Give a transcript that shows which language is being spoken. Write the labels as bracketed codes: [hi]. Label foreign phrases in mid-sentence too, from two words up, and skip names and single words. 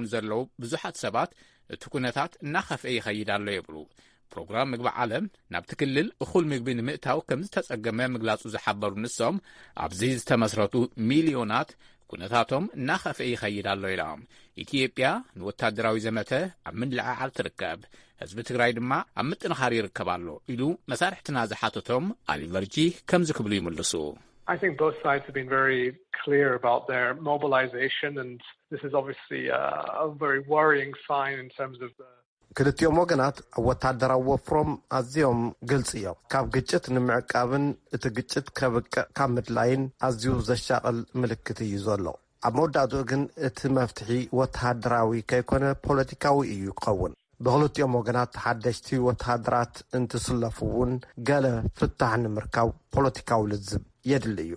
[ti] ዘለው ብዙሓት ሰባት እቲ ኩነታት እናኸፍአ ይኸይድ ኣሎ ይብሉ ፕሮግራም ምግቢ ዓለም ናብቲ ክልል እኹል ምግቢ ንምእታው ከም ዝተጸገመ ምግላጹ ዝሓበሩ ንሶም ኣብዚ ዝተመስረቱ ሚልዮናት ኩነታቶም እናኸፍአ ይኸይድ ኣሎ ኢሎም ኢትዮጵያ ንወታደራዊ ዘመተ ኣብ ምልዕዓል ትርከብ ህዝቢ ትግራይ ድማ ኣብ ምጥንኻር ይርከብ ኣሎ ኢሉ መሳርሕትና ዝሓተቶም ኣሊ ቨርጂ ከምዚ ክብሉ ይምልሱ [en] I think both sides have been very clear about their mobilization, and this is obviously a very worrying sign in terms of the... [ti] ክልቲኦም ወገናት ወታደራዊ ወፍሮም ኣዝዮም ግልጽ እዮም ካብ ግጭት ንምዕቃብን እቲ ግጭት ከብቅዕ ካብ ምድላይን ኣዝዩ ዘሻቕል ምልክት እዩ ዘሎ ኣብ መወዳእትኡ ግን እቲ መፍትሒ ወታደራዊ ከይኮነ ፖለቲካዊ እዩ ክኸውን ብኽልቲኦም ወገናት ሓደሽቲ ወታደራት እንትስለፉ እውን ገለ ፍታሕ ንምርካብ ፖለቲካዊ ልዝብ የድሊ እዩ